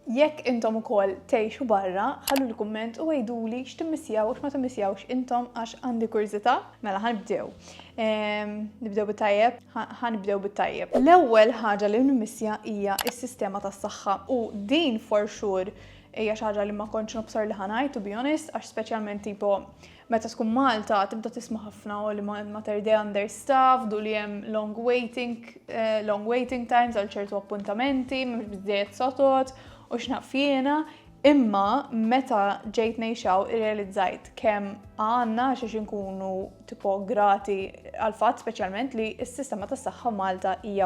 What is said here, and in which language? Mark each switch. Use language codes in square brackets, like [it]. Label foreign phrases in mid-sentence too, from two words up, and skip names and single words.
[mt] Jekk intom ukoll tgħixu barra, ħallu l-kumment u għejduli x'timmissjaw u x'ma timmissjawx intom għax għandi kurżità. Mela ħanibdew. Nibdew bit-tajjeb, ħanibdew bit-tajjeb. L-ewwel ħaġa li nimmissja hija s-sistema tas-saħħa u din [en] for sure [mt] hija xi ħaġa li ma kontx nobsor li ħanajt, [en] to be honest, [mt] għax speċjalment tipo meta tkun Malta tibda tisma' ħafna li mater day understaffed u li hemm [en] long waiting times [mt] għal ċertu appuntamenti, mhux biżżejjed sotot u x'naf jiena. Imma meta ġejt ngħixaw irrealizzajt kemm għandna xiex inkunu tipo grati għal fatt speċjalment li s-sistema tas-saħħa Malta hija